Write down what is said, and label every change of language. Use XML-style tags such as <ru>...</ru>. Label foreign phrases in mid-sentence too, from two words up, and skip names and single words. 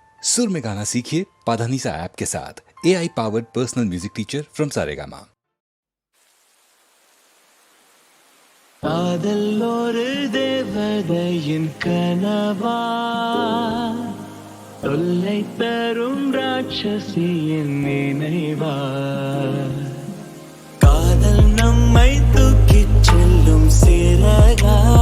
<hi>सुर में गाना सीखिए पाधानीसा ऐप के साथ।</hi> <en>AI powered personal music teacher from Saregama.</en> <ta>காதல் ஒரு தேவதையின் கனவா, தொல்லை தரும் ராட்சசியின் நினைவா, காதல் நம்மை தூக்கிச் செல்லும் சிறகா,</ta>